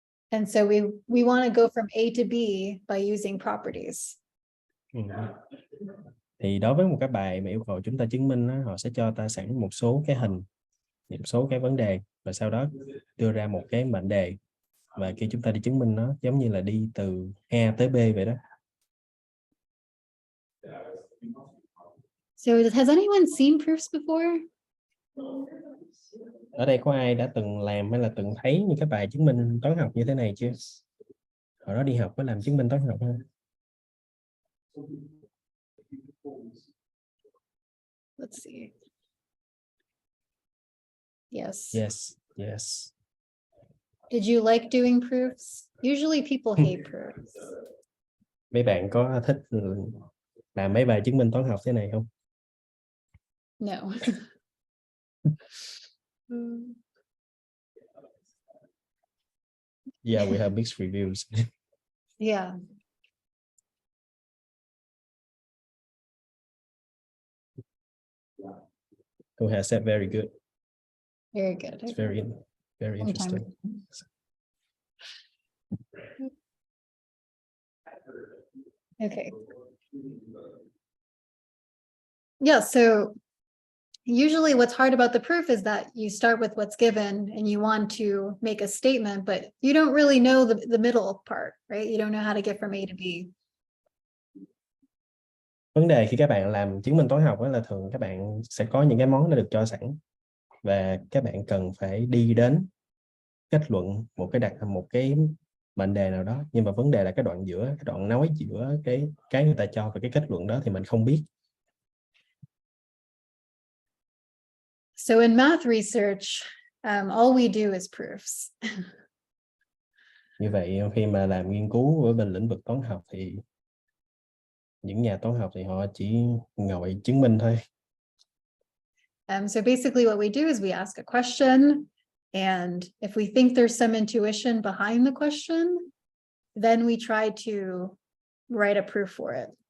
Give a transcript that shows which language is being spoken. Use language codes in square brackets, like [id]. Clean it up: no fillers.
[en] And so we want to go from A to B by using properties. [vi] Thì đối với một cái bài mà yêu cầu chúng ta chứng minh đó, họ sẽ cho ta sẵn một số cái hình, một số cái vấn đề, và sau đó đưa ra một cái mệnh đề, và khi chúng ta đi chứng minh nó giống như là đi từ A tới B vậy đó. [en] So has anyone seen proofs before? [vi] Ở đây có ai đã từng làm hay là từng thấy những cái bài chứng minh toán học như thế này chưa? Hồi đó đi học có làm chứng minh toán học không? [en] Let's see. Yes. Yes. Did you like doing proofs? Usually people hate proofs. [vi] Mấy bạn có thích làm mấy bài chứng minh toán học thế này không? [en] No. Yeah, we have mixed reviews. Yeah. Thu Hà said very good. Very good. It's very interesting. Okay. Yeah, so usually what's hard about the proof is that you start with what's given and you want to make a statement, but you don't really know the middle part, right? You don't know how to get from A to B. [vi] Vấn đề khi các bạn làm chứng minh toán học là thường các bạn sẽ có những cái món đã được cho sẵn và các bạn cần phải đi đến kết luận một cái mệnh đề nào đó, nhưng mà vấn đề là cái đoạn giữa, cái đoạn nói giữa cái người ta cho và cái kết luận đó thì mình không biết. [en] So in math research, all we do is proofs. [vi] Như vậy khi mà làm nghiên cứu ở bên lĩnh vực toán học thì những nhà toán học thì họ chỉ ngồi chứng minh thôi. [en] So basically what we do is we ask a question, and if we think there's some intuition behind the question, then we try to write a proof for it.